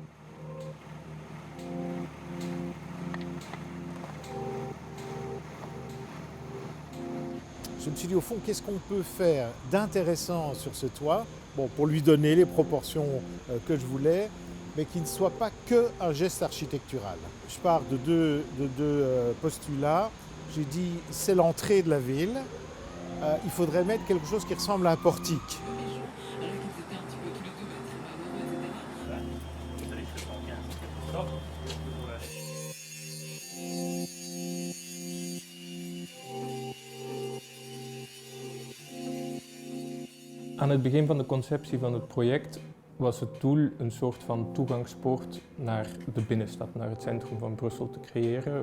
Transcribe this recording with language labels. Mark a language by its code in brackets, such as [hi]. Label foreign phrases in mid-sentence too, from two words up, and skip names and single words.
[fr] Je me suis dit, au fond, qu'est-ce qu'on peut faire d'intéressant sur ce toit, bon, pour lui donner les proportions que je voulais, mais qui ne soit pas qu'un geste architectural. Je pars de deux postulats. J'ai dit, c'est l'entrée de la ville. Il faudrait mettre quelque chose qui ressemble à un portique. [nl] Aan het begin van de conceptie van het project was het doel een soort van toegangspoort naar de binnenstad, naar het centrum van Brussel te creëren.